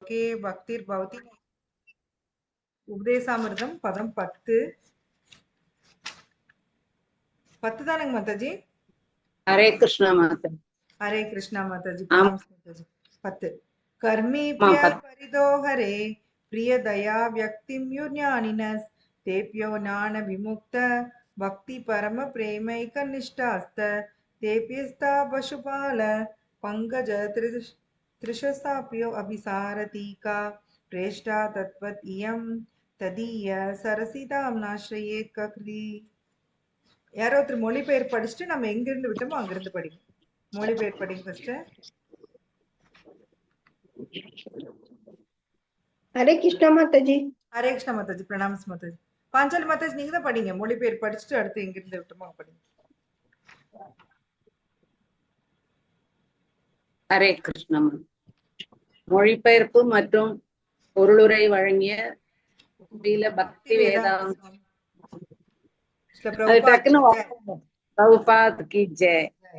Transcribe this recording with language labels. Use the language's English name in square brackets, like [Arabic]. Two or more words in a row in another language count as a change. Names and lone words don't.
[Sanskrit] लोके भक्तिर्भवति उपदेशामृतम पदम 10 [Tamil] தானங்க மாதாஜி? [Hindi] हरे कृष्णा माता। हरे कृष्णा माताजी, प्रणाम माताजी। [Sanskrit] 10 कर्मी प्रिय परिदो हरे प्रिय दया व्यक्तिम युज्ञानिनस तेप्यो ज्ञान विमुक्त भक्ति परम प्रेमैक निष्ठास्त तेप्यस्ता पशुपाल पंकज त्रिशसाप्यो अभिसारतीका प्रेष्ठा तत्वत इयम तदीय सरसिदाम्नाश्रये कक्री। [Tamil] யாரோ ஒருத்தர் மொழிபெயர்ப்பு படிச்சுட்டு நம்ம எங்க இருந்து விட்டோமோ அங்கிருந்து படிங்க. மொழிபெயர்ப்பு படிங்க ஃபர்ஸ்ட். [Hindi] हरे कृष्णा माताजी। हरे कृष्णा माताजी, प्रणाम माताजी। [Tamil] பாஞ்சாலி மாதாஜி நீங்க தான் படிங்க. மொழிபெயர்ப்பு படிச்சுட்டு அடுத்து எங்க இருந்து விட்டோமோ படிங்க. ஹரே கிருஷ்ணா. மொழிபெயர்ப்பு மற்றும் பொருளுரை வழங்கிய பக்தி வேதாந்த பிரபுபாத் [Hindi] की जय.